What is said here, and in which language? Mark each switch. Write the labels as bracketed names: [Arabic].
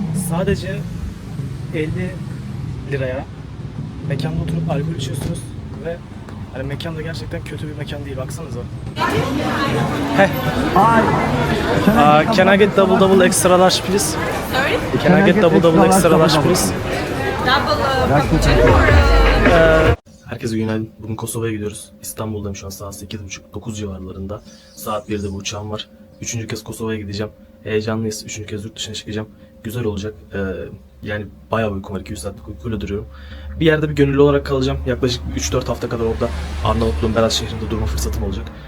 [Turkish] Sadece 50 liraya mekanda oturup alkol içiyorsunuz ve hani mekan da gerçekten kötü bir mekan değil. Baksanıza. [English] Can I get double extra large please? Sorry? Can I get double extra large please? Double cappuccino or [Turkish] Herkese günaydın. Bugün Kosova'ya gidiyoruz. İstanbul'dayım şu an, saat 8.30-9 civarlarında. Saat 1'de bu uçağım var. Üçüncü kez Kosova'ya gideceğim. Heyecanlıyız. Üçüncü kez yurt dışına çıkacağım. Güzel olacak. Yani bayağı uykum var. 200 saatlik uykuyla duruyorum. Bir yerde bir gönüllü olarak kalacağım. Yaklaşık 3-4 hafta kadar orada Arnavutluğun Berat şehrinde durma fırsatım olacak.